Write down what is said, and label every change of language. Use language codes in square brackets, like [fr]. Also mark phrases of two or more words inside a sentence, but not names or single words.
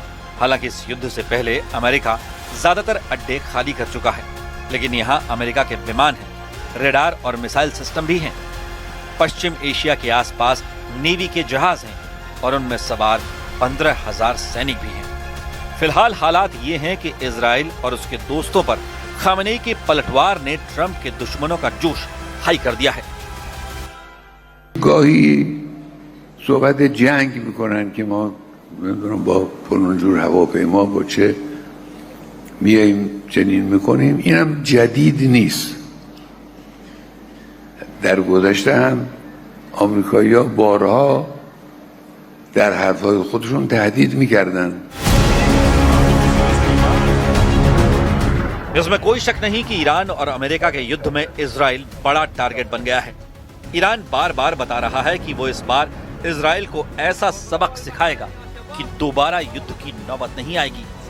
[hi] हालांकि इस युद्ध से पहले अमेरिका ज्यादातर अड्डे खाली कर चुका है, लेकिन यहाँ अमेरिका के विमान हैं, रेडार और मिसाइल सिस्टम भी हैं। पश्चिम एशिया के आसपास नेवी के जहाज हैं और उनमें सवार 15,000 सैनिक भी हैं। फिलहाल हालात ये हैं कि इजराइल और उसके दोस्तों पर खामेनी के पलटवार ने ट्रंप के दुश्मनों का जोश हाई कर दिया है। [fa] گاهی صحبت جنگ میکنن که ما نمیدونم با فلان جور هواپیما با چه میاییم چنین میکنیم. اینم جدید نیست. در گذشته هم آمریکایی‌ها بارها در حرفهای خودشون تهدید میکردن. [hi] इसमें कोई शक नहीं कि ईरान और अमेरिका के युद्ध में इजराइल बड़ा टारगेट बन गया है। ईरान बार बार बता रहा है कि वो इस बार इजराइल को ऐसा सबक सिखाएगा कि दोबारा युद्ध की नौबत नहीं आएगी।